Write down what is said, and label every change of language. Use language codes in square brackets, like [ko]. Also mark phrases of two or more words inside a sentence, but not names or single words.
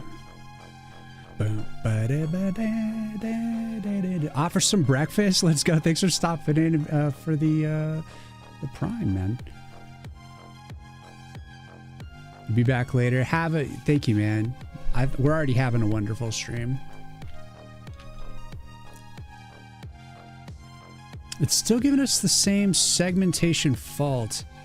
[en] Bow, ba-da, ba-da, da, da, da, da. Offer some breakfast. Let's go. Thanks for stopping in for the Prime, man. Be back later. Thank you, man. We're already having a wonderful stream. It's still giving us the same segmentation fault.